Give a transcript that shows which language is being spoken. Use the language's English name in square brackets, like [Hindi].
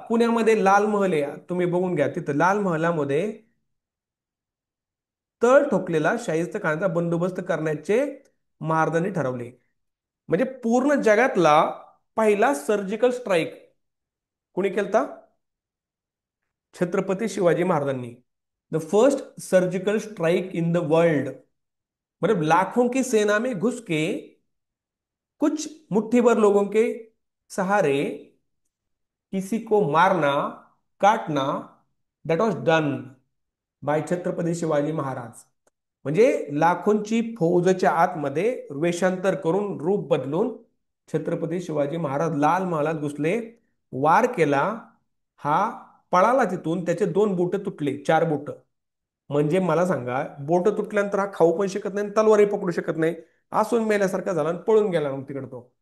[Marathi] पुण्यामध्ये लाल महल आहे, तुम्ही बघून घ्या तिथं. लाल महलामध्ये तळ ठोकलेला शाहिस्ते खानाचा बंदोबस्त करण्याचे महाराजांनी ठरवले. म्हणजे पूर्ण जगातला पहिला सर्जिकल स्ट्राईक कुणी केलता? छत्रपती शिवाजी महाराजांनी. [English] the first surgical strike in the world, [Hindi] मतलब लाखों की सेना में घुस के कुछ मुट्ठी भर लोगों के सहारे किसी को मारना, काटना, [English] that was done by [Hindi] Chhatrapati Shivaji Maharaj. [Marathi] म्हणजे लाखोंची फौजच्या आतमध्ये वेषांतर करून रूप बदलून छत्रपती शिवाजी महाराज लाल महालात घुसले, वार केला. हा पळाला तिथून, त्याचे दोन बोट तुटले, चार बोट. म्हणजे मला सांगा, बोट तुटल्यानंतर हा खाऊ पण शकत नाही, तलवारही पकडू शकत नाही, असून मेल्यासारखा झाला आणि पळून गेला मग तिकडे तो.